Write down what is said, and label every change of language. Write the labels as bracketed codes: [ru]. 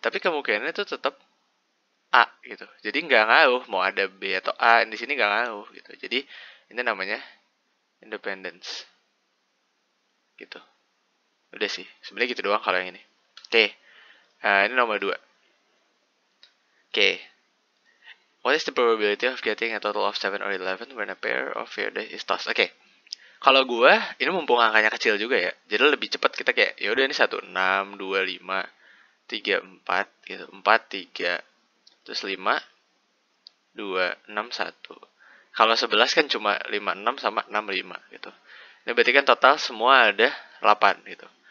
[id] Tapi kemungkinannya itu tetap A gitu. Jadi nggak ngaruh mau ada B atau A di sini nggak ngaruh gitu. Jadi ini namanya independence gitu. Udah sih. Sebenarnya gitu doang kalau yang ini. Oke. Ini nomor 2. Oke. [en] What is the probability of getting a total of 7 or 11 when a pair of your dice is tossed? [id] Oke. Kalau gue, ini mumpung angkanya kecil juga ya. Jadi lebih cepat kita kayak, ya udah ini 1, 6, 2, 5, 3, 4 gitu. 4, 3, terus 5, 2, 6, 1. Kalau 11 kan cuma 5, 6 sama 6, 5 gitu. Ini berarti kan total semua ada 8 gitu.